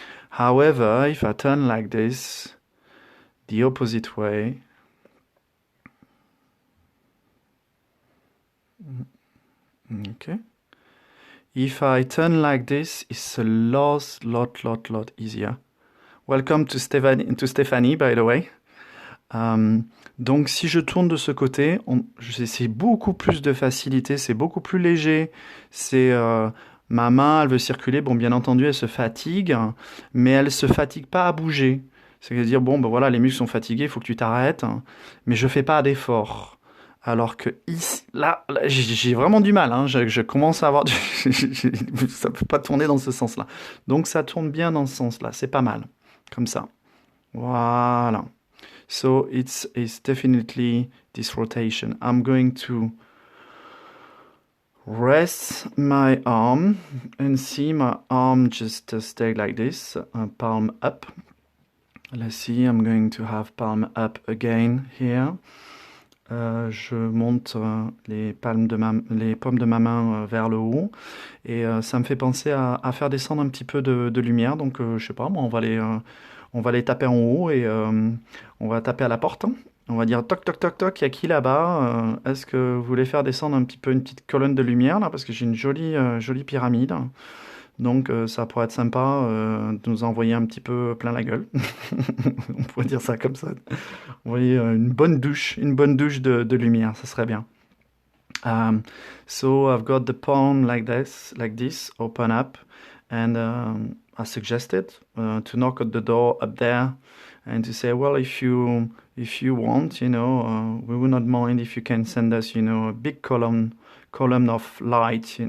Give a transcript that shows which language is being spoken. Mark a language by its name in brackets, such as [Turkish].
[English] However, if I turn like this, the opposite way, okay. If I turn like this, it's a lot easier. Welcome to Stéphanie, by the way. [French] Donc si je tourne de ce côté, c'est beaucoup plus de facilité, c'est beaucoup plus léger. C'est ma main, elle veut circuler. Bon, bien entendu, elle se fatigue, mais elle se fatigue pas à bouger. C'est-à-dire, bon, ben voilà, les muscles sont fatigués, il faut que tu t'arrêtes, mais je fais pas d'effort. Alors que ici, là j'ai vraiment du mal. Hein. Je commence à avoir... ça peut pas tourner dans ce sens-là. Donc ça tourne bien dans ce sens-là. C'est pas mal. Comme ça. Voilà. [English] So it's definitely this rotation. I'm going to rest my arm and see my arm just stay like this, palm up. Let's see, I'm going to have palm up again here. [French] Je monte les paumes de ma main vers le haut et ça me fait penser à faire descendre un petit peu de lumière. Donc je sais pas, moi, on va les taper en haut et on va taper à la porte. On va dire toc toc toc toc, il y a qui là-bas? Est-ce que vous voulez faire descendre un petit peu une petite colonne de lumière là, parce que j'ai une jolie pyramide. Donc ça pourrait être sympa de nous envoyer un petit peu plein la gueule. On pourrait dire ça comme ça. Envoyer une bonne douche de lumière, ça serait bien. [English] So I've got the palm like this, open up, and I suggested to knock at the door up there and to say, well, if you want, you know, we would not mind if you can send us, you know, a big column of light.